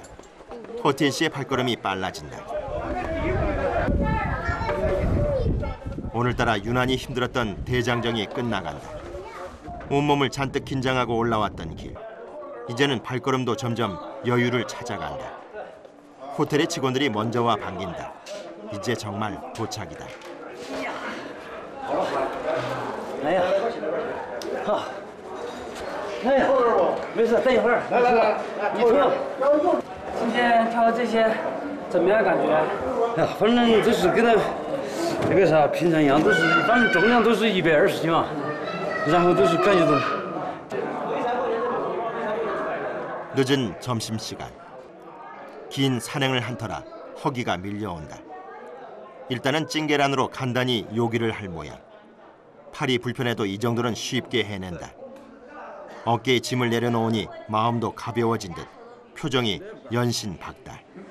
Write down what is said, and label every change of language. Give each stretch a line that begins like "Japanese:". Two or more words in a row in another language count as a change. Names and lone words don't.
Korean: 허티엔 씨의 발걸음이 빨라진다. 오늘따라 유난히 힘들었던 대장정이 끝나간다. 온몸을 잔뜩 긴장하고 올라왔던 길. 이제는 발걸음도 점점 여유를 찾아간다. 호텔의 직원들이 먼저 와 반긴다. 이제 정말 도착이다.
Chinese: 来呀，好，来呀，没事，等一会儿。来来来，你坐。今天跳这些怎么样感觉？哎呀，反正就是跟那个啥平常一样，都是反正重量都是120斤嘛，然后都是感觉到。
Korean: 늦은 점심시간. 긴 산행을 한 터라 허기가 밀려온다. 일단은 찡계란으로 간단히 요기를 할 모양. 팔이 불편해도 이 정도는 쉽게 해낸다. 어깨에 짐을 내려놓으니 마음도 가벼워진 듯 표정이 연신박달.